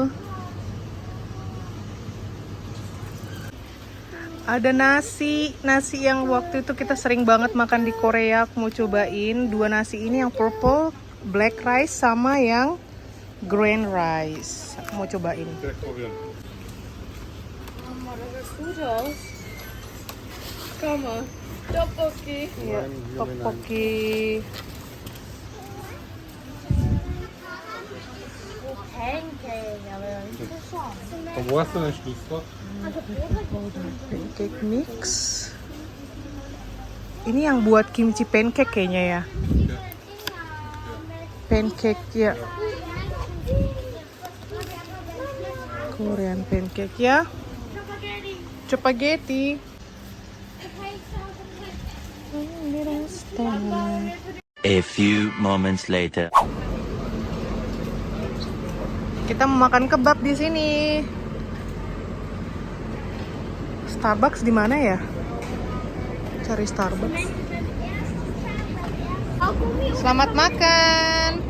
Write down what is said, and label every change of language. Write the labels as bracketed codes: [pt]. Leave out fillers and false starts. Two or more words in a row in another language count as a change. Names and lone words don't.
[id] Ada nasi yang waktu itu kita sering banget makan di Korea. Aku mau cobain dua nasi ini, yang [en] purple black rice [id] sama yang [en] green rice. [id] Aku mau cobain. [de] Direkt probieren. Mama, das sieht gut aus. Komm mal. [id] Tteokbokki. Iya, tteokbokki. [de] Pancake, aber interessant. Und wo hast du den Schlüssel? [en] Pancake mix. [id] Ini yang buat kimchi pancake kayaknya ya. Pancake ya. [en] Korean pancake ya. [id] Spaghetti. [en] A few moments later. [id] Kita mau makan kebab di sini. Starbucks di mana ya? Cari Starbucks. Selamat makan.